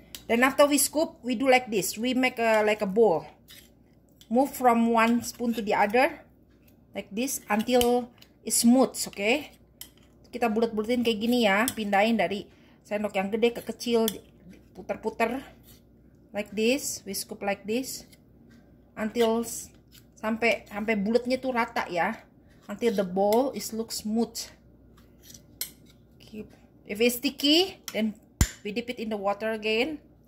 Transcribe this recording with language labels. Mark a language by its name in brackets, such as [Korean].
[English] Then after we scoop, we do like this. We make like a bowl. Move from 1 spoon to the other, like this, until it's smooth. [Indonesian] Okay. Kita bulet-buletin kayak gini ya. Pindahin dari sendok yang gede ke kecil. Putar-putar. [English] Like this. We scoop like this. Until [Indonesian] sampai bulatnya tuh rata ya, [English] until the bowl is look smooth. If it's sticky, then we dip it in the water again.